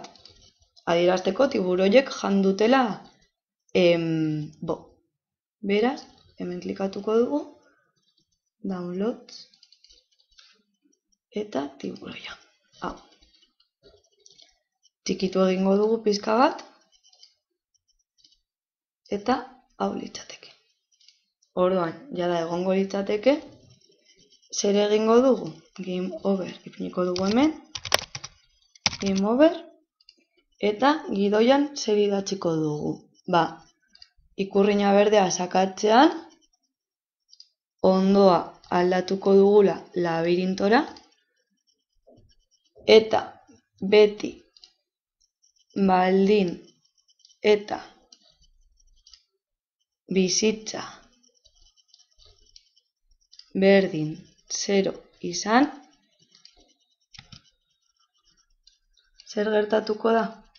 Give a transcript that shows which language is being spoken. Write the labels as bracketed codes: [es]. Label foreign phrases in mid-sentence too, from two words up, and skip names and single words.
[eu] Adierazteko tiburoiek jan dutela Beraz, hemen klikatuko dugu, downloads, eta tiburoia. Hau. Txikitu egingo dugu pizka bat, eta hau litzateke. Orduan, jada egongo litzateke, zer egingo dugu? [en] Game over, [eu] ipiniko dugu hemen, [en] game over, [eu] eta gidoian zer idatziko dugu. Ikurrina berdea sakatzean, ondoa aldatuko dugula labirintora, eta beti baldin eta bizitza berdin 0 izan, zer gertatuko da?